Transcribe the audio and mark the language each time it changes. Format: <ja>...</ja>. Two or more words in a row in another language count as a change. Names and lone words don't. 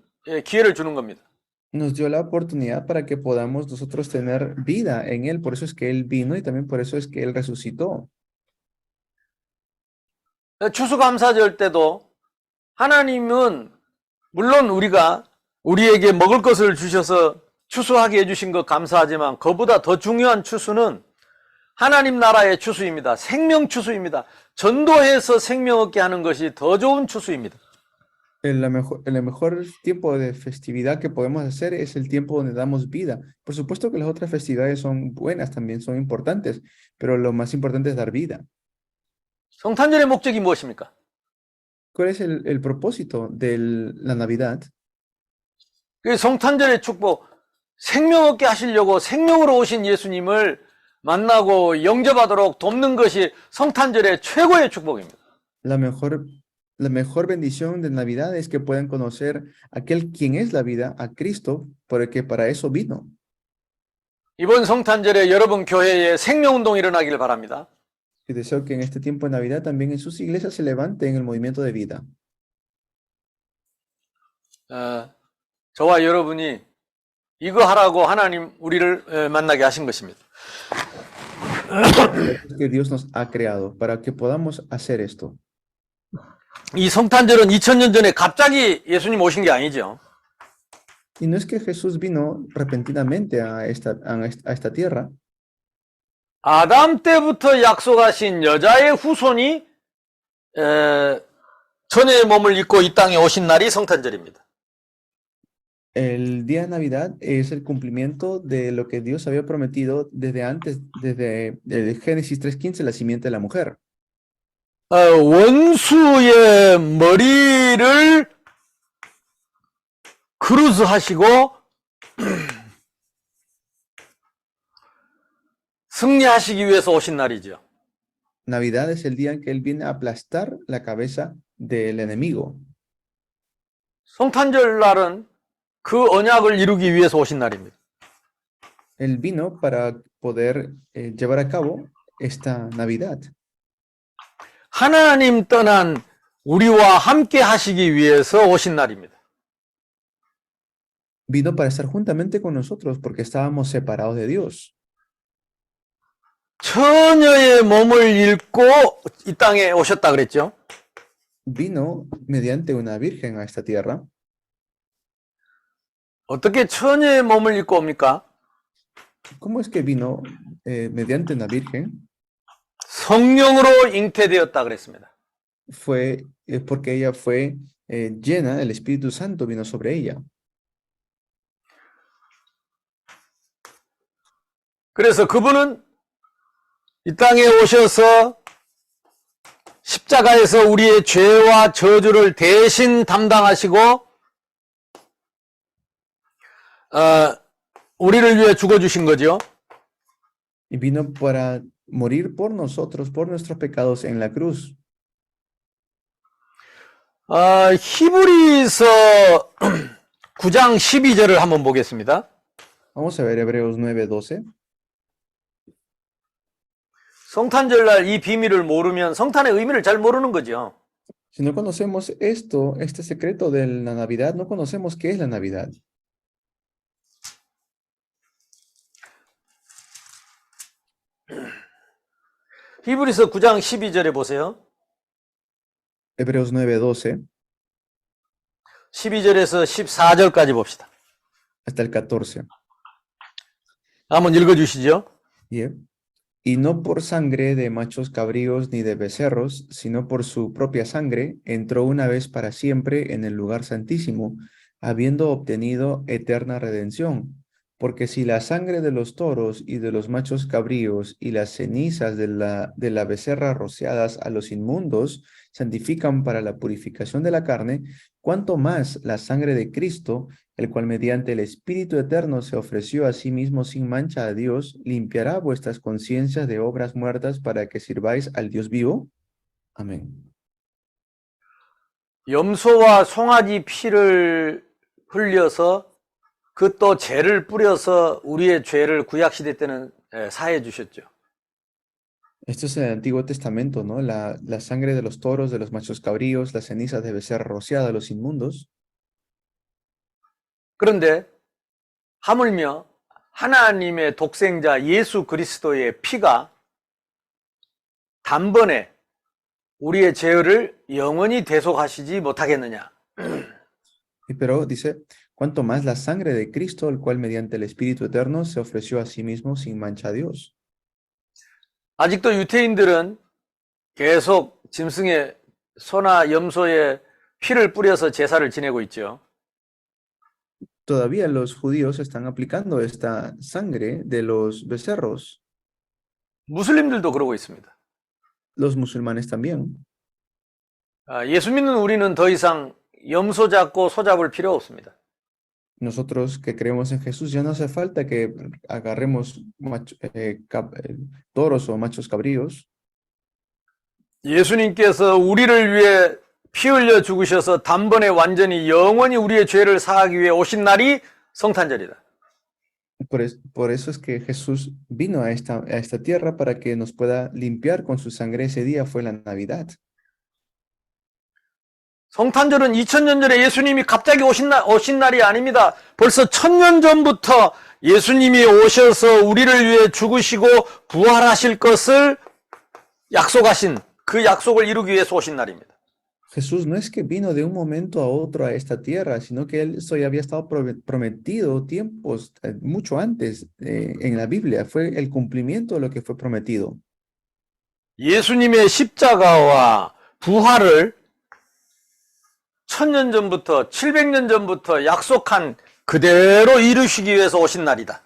<ko>기회를 주는 겁니다.</ko> <es>Nos dio la oportunidad para que podamos nosotros tener vida en Él. Por eso es que Él vino y también por eso es que Él resucitó.</es> <ko>추수감사절 때도 하나님은 물론 우리에게 먹을 것을 주셔서 추수하게 해주신 것 감사하지만 그보다 더 중요한 추수는 하나님 나라의 추수입니다. 생명 추수입니다. 전도해서 생명 얻게 하는 것이 더 좋은 추수입니다.</ko> <es>El mejor tiempo de festividad que podemos hacer es el tiempo donde damos vida. Por supuesto que las otras festividades son buenas, también son importantes, pero lo más importante es dar vida.</es> <ko>성탄절의 목적이 무엇입니까?</ko> <es>¿Cuál es el propósito de la Navidad?</es> <ko>그 성탄절의 축복, 생명 얻게 하시려고 생명으로 오신 예수님을 만나고 영접하도록 돕는 것이 성탄절의 최고의 축복입니다.</ko> <es>La mejor bendición de Navidad es que puedan conocer aquel quien es la vida, a Cristo, porque para eso vino.</es> <ko>이번 성탄절에 여러분 교회에 생명운동이 일어나기를 바랍니다.</ko> <es>Y deseo que en este tiempo de Navidad también en sus iglesias se levanten el movimiento de vida.</es> <ko>저와 여러분이 이거 하라고 하나님 우리를 만나게 하신 것입니다.</ko> <es>Que Dios nos ha creado para que podamos hacer esto.</es> <ko>이 성탄절은 2000년 전에 갑자기 예수님 오신 게 아니죠.</ko> <es>Y no es que Jesús vino repentinamente a esta tierra.</es> <ko>아담 때부터 약속하신 여자의 후손이 천의 몸을 입고 이 땅에 오신 날이 성탄절입니다.</ko> <es>El día de Navidad es el cumplimiento de lo que Dios había prometido desde antes, desde el Génesis 3:15, la simiente de la mujer.</es> <ko>원수의 머리를 크루즈 하시고 승리하시기 위해서 오신 날이죠.</ko> <es>Navidad es el día en que Él viene a aplastar la cabeza del enemigo.</es> <ko>성탄절 날은 그 언약을 이루기 위해서 오신 날입니다.</ko> <es>Él vino para poder llevar a cabo esta Navidad.</es> <ko>하나님 떠난 우리와 함께 하시기 위해서 오신 날입니다.</ko> <es>Vino para estar juntamente con nosotros porque estábamos separados de Dios.</es> <ko>처녀의 몸을 입고 이 땅에 오셨다 그랬죠.</ko> <es>Vino mediante una virgen a esta tierra.</es> <ko>어떻게 처녀의 몸을 입고 옵니까?</ko> <es>¿Cómo es que vino mediante una virgen?</es> <ko>성령으로 잉태되었다 그랬습니다.</ko> <es>Fue porque ella fue llena, el Espíritu Santo vino sobre ella.</es> <ko>그래서 그분은 이 땅에 오셔서 십자가에서 우리의 죄와 저주를 대신 담당하시고 우리를 위해 죽어주신 거죠.</ko> <es>Y vino para morir por nosotros, por nuestros pecados en la cruz.</es> <ko>히브리서 9장 12절을 한번 보겠습니다.</ko> <es>Vamos a ver Hebreos 9:12.</es> <ko>성탄절날 이 비밀을 모르면 성탄의 의미를 잘 모르는 거죠.</ko> <es>Si no conocemos esto, este secreto de la Navidad, no conocemos qué es la Navidad.</es> <ko>히브리서 9장 12절에 보세요.</ko> <es>Hebreos 9:12</es> <ko>12절에서 14절까지 봅시다.</ko> <es>hasta el 14.</es> <ko>한번 읽어주시죠. Yeah.</ko> <es>Y no por sangre de machos cabríos ni de becerros, sino por su propia sangre, entró una vez para siempre en el lugar santísimo, habiendo obtenido eterna redención. Porque si la sangre de los toros y de los machos cabríos y las cenizas de la becerra rociadas a los inmundos santifican para la purificación de la carne, cuánto más la sangre de Cristo, el cual mediante el Espíritu Eterno se ofreció a sí mismo sin mancha a Dios, limpiará vuestras conciencias de obras muertas para que sirváis al Dios vivo. Amén.</es> <ko>염소와 송아지 피를 흘려서 그 또 죄를 뿌려서 우리의 죄를 구약시대 때는 사해 주셨죠.</ko> <es>Esto es el Antiguo Testamento, ¿no? La sangre de los toros, de los machos cabríos, las cenizas de becerra rociada a los inmundos.</es> <ko>그런데 하물며 하나님의 독생자 예수 그리스도의 피가 단번에 우리의 죄를 영원히 대속하시지 못하겠느냐.</ko> <es>Pero dice, cuanto más la sangre de Cristo, el cual mediante el Espíritu Eterno se ofreció a sí mismo sin mancha a Dios.</es> <ko>아직도 유태인들은 계속 짐승의 소나 염소의 피를 뿌려서 제사를 지내고 있죠.</ko> <es>Todavía los judíos están aplicando esta sangre de los becerros.</es> <ko>무슬림들도 그러고 있습니다.</ko> <es>Los musulmanes también.</es> <ko>예수 믿는 우리는 더 이상 염소 잡고 소 잡을 필요 없습니다.</ko> <es>Nosotros que creemos en Jesús ya no hace falta que agarremos toros o machos cabríos.</es> <ko>예수님께서 우리를 위해 피 흘려 죽으셔서 단번에 완전히 영원히 우리의 죄를 사하기 위해 오신 날이 성탄절이다.</ko> <es>Por eso es que Jesús vino a esta tierra para que nos pueda limpiar con su sangre. Ese día fue la Navidad.</es> <ko>성탄절은 2000년 전에 예수님이 갑자기 오신 날이 아닙니다. 벌써 1000년 전부터 예수님이 오셔서 우리를 위해 죽으시고 부활하실 것을 약속하신 그 약속을 이루기 위해서 오신 날입니다.</ko> <es>Jesús no es que vino de un momento a otro a esta tierra, sino que eso ya había estado prometido tiempos, mucho antes en la Biblia. Fue el cumplimiento de lo que fue prometido.</es> <ko>예수님의 십자가와 부활을 1000년 전부터 700년 전부터 약속한 그대로 이루시기 위해서 오신 날이다.</ko>